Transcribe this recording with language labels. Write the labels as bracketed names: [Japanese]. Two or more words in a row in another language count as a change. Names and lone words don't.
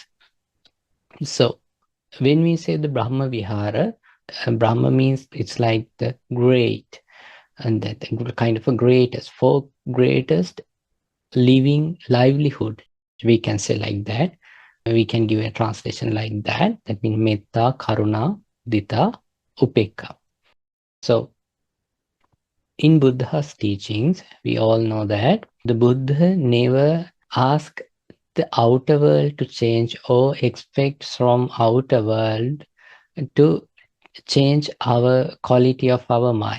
[English] So when we say the Brahma Vihara, Brahma means it's like the great, and that kind of a greatest, for greatest living livelihood, we can say like that. We can give a translation like that. That means [Pali] metta, karuna, mudita, upekka. [English] So in Buddha's teachings, we all know that the Buddha never asked the outer world to change or expects from outer world to change our quality of our mind.